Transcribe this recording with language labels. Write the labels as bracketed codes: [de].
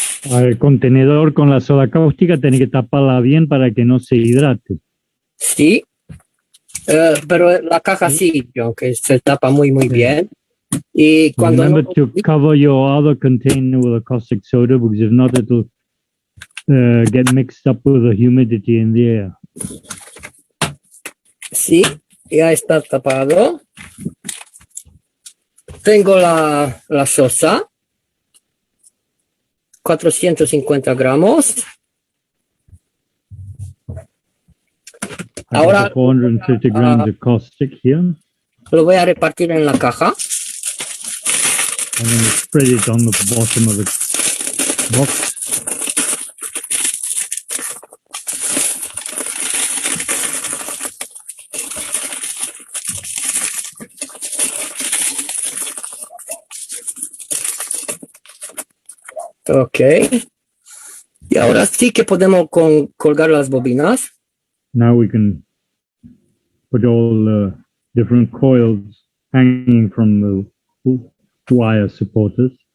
[es] El contenedor con la soda cáustica tiene que taparla bien para que no se hidrate. Sí, pero la caja sí, aunque se tapa muy bien. Y cuando [en] Remember to cover your other container with a caustic soda, because if not, it'll get mixed up with the humidity in the air. [es] Sí, ya está tapado. Tengo la sosa, 450 gramos. Ahora [en] 450 grams of caustic here. [es] lo voy a repartir en la caja. [en] I'm going to spread it on the bottom of the box. Ok. [es] Y ahora sí que podemos colgar las bobinas. [en] Now we can put all the different coils hanging from the wire supporters.